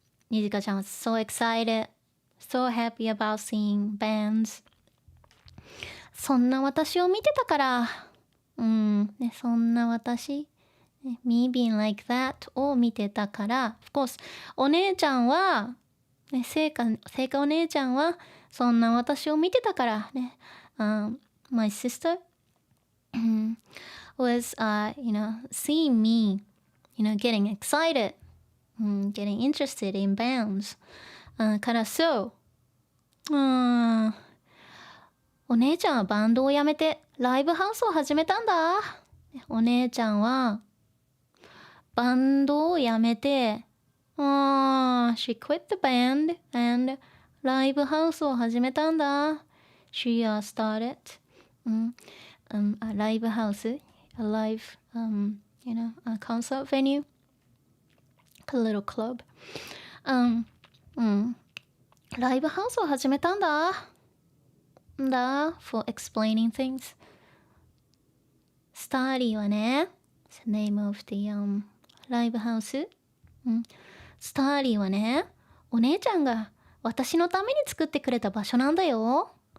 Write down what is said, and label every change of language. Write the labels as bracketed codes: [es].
[en] Nijika-chan was so excited so happy about seeing bands [ja] そんな私を見てたからね、そんな私、ね、 [en] me being like that [ja] を見てたから、of course お姉ちゃんは、ね、聖華お姉ちゃんはそんな私を見てたからね、 [en] my sister was seeing me getting excited, getting interested in bands、 [ja] からそう、お姉ちゃんはバンドをやめてライブハウスを始めたんだ。お姉ちゃんはバンドをやめて、 [en] she quit the band and [ja] ライブハウスを始めたんだ。 [en] She started a live house, a live, a concert venue, a little club. [ja] ライブハウスを始めたんだ。 [en] for explaining things. [ja] スターリーはね、 [en] the name of the [ja] ライブハウス。スターリーはね、お姉ちゃんが私のために作ってくれた場所なんだよ。